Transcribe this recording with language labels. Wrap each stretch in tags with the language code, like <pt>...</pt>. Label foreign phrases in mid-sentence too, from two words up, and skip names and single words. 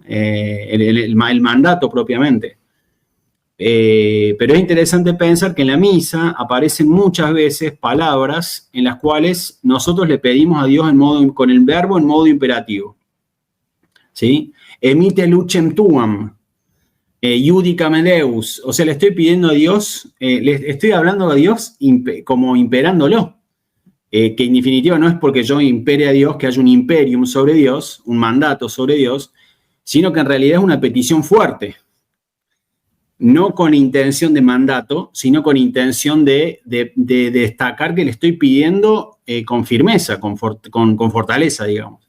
<es>El mandato propiamente. Pero es interesante pensar que en la misa aparecen muchas veces palabras en las cuales nosotros le pedimos a Dios con el verbo en modo imperativo, ¿sí?</es> <la>Emite lucem tuam, iudicame Deus,</la> <es>o sea, le estoy pidiendo a Dios, le estoy hablando a Dios como imperándolo, que en definitiva no es porque yo impere a Dios, que haya un imperium sobre Dios, un mandato sobre Dios, sino que en realidad es una petición fuerte. No con intención de mandato, sino con intención de destacar que le estoy pidiendo con firmeza, con fortaleza, digamos.</es>